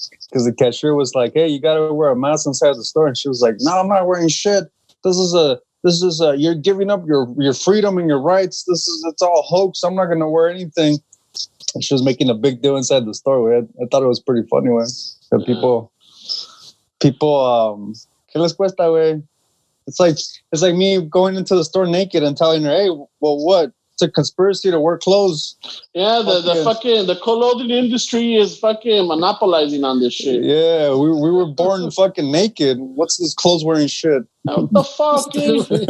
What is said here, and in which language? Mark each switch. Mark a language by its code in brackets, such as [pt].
[en] Because the cashier was like, "Hey, you gotta wear a mask inside the store," and she was like, "No, I'm not wearing shit. This is you're giving up your freedom and your rights. It's all hoax. I'm not gonna wear anything." And she was making a big deal inside the store. I thought it was pretty funny, way. That people, [es] ¿qué les cuesta, güey? [en] It's like me going into the store naked and telling her, "Hey, well, what? It's a conspiracy to wear clothes." Yeah, the clothing industry is fucking monopolizing on this shit. Yeah, we were born fucking naked. What's this clothes wearing shit? What the fuck, dude?